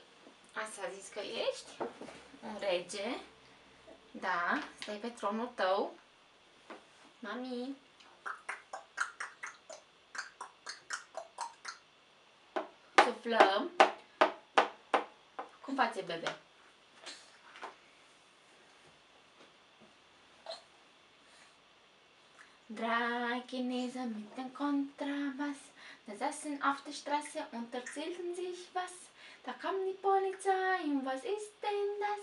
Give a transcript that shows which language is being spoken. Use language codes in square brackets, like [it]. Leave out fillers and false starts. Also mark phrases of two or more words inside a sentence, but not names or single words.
[ro] Asta a zis că ești? Un rege. Da. Stai pe tronul tău. Mami. aflăm cum face bebe. [de] Drei Chinesen mit dem Kontrabass, da saßen auf der Straße und erzählten sich was. Da kam die Polizei und was ist denn das?